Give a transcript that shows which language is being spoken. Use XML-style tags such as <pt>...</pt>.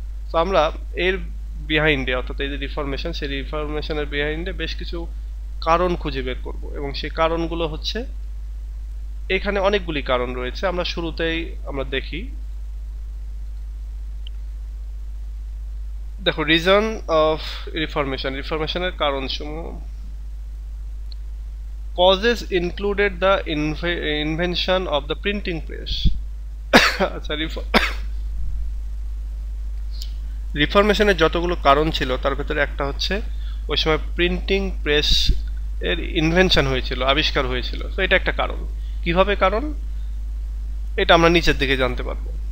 <bn>তো আমরা এর বিহাইন্ডে, অর্থাৎ এই যে রিফরমেশন, সেই রিফরমেশনের বিহাইন্ডে বেশ কিছু কারণ খুঁজে বের করব, এবং সেই কারণগুলো হচ্ছে, এখানে অনেকগুলি কারণ রয়েছে। আমরা শুরুতেই আমরা দেখি, দেখো</bn> <en>reason of reformation,</en> <bn>রিফরমেশনের কারণসমূহ।</bn> <en>Causes included the invention of the printing press.</en> <bn>আচ্ছা, রিফরমেশনের যতগুলো কারণ ছিল তার ভেতরে একটা হচ্ছে ওই সময় প্রিন্টিং প্রেস এর ইনভেনশন হয়েছিল, আবিষ্কার হয়েছিল। তো এটা একটা কারণ। কিভাবে কারণ, এটা আমরা নিচের দিকে জানতে পারবো।</bn>